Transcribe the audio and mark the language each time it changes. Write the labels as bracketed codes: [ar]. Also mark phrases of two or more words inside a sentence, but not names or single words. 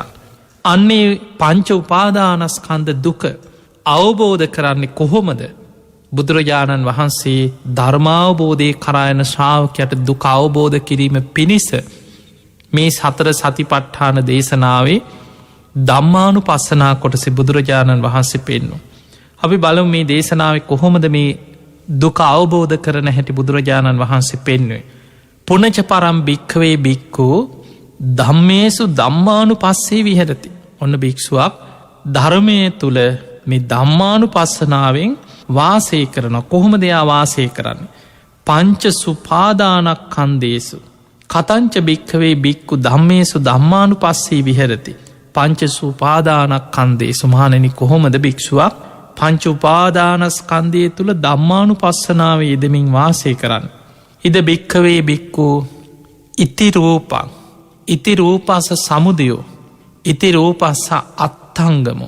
[si] අන්නේ පංච උපාදානස්කන්ද දුක අවබෝධ කරන්නේ කොහොමද බුදුරජාණන් වහන්සේ ධර්මාවබෝධය කරායන ශ්‍රාවකයට දුක අවබෝධ කිරීම පිණිස මේ සතර සතිපට්ඨාන දේශනාවේ ධම්මානු පස්සනා කොටසෙ බුදුරජාණන් වහන්සේ පෙන්නු. අපි බලමු මේ දේශනාව කොහොමද මේ දුක අවබෝධ කරන හැටි බුදුරජාණන් වහන්සේ පෙන්වේ. [pi] පුනච පරම් භික්කවේ භික්කෝ ධම්මේසු ධම්මානු පස්සේ විහරති. [si] ඔන්න භික්ෂුවක් ධර්මය තුළ මේ ධම්මානු පස්සනාවෙන් වාසය කරන කොහොම දෙයා වාසය කරන්න. [pi] පංච සුපාදානක් කන්දේසු. කතංච භික්කවේ භික්කු ධම්මේසු ධම්මානු පස්සේ විහරති. පංච සුපාදානක් කන්දේ සුමානනි [si] කොහොමද භික්ෂුවක් පංච උපාදානස්කන්දය තුළ ධම්මානු පස්සනාව යෙදමින් වාසය කරන්න. [pi] ඉද භික්කවේ භික්කු ඉතිරූපං ඉතිරූපස සමුදයෝ ඉතිරූපස්ස අත්තංගමෝ.